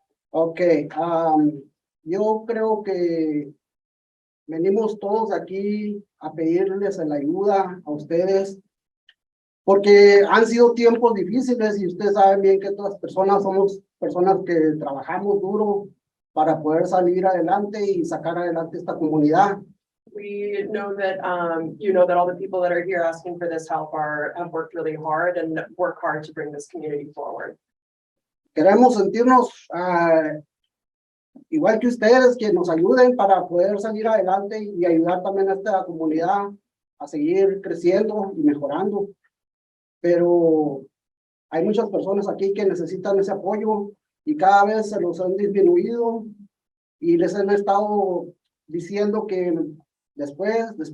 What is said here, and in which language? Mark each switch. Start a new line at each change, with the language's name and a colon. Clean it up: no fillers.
Spanish: Ok, yo creo que venimos todos aquí a pedirles la ayuda a ustedes, porque han sido tiempos difíciles y ustedes saben bien que todas las personas somos personas que trabajamos duro para poder salir adelante y sacar adelante esta comunidad.
English: We know that, you know that all the people that are here asking for this help have worked really hard and work hard to bring this community forward.
Spanish: Queremos sentirnos igual que ustedes, que nos ayuden para poder salir adelante y ayudar también a esta comunidad a seguir creciendo y mejorando. Pero hay muchas personas aquí que necesitan ese apoyo y cada vez se los han disminuido y les han estado diciendo que después.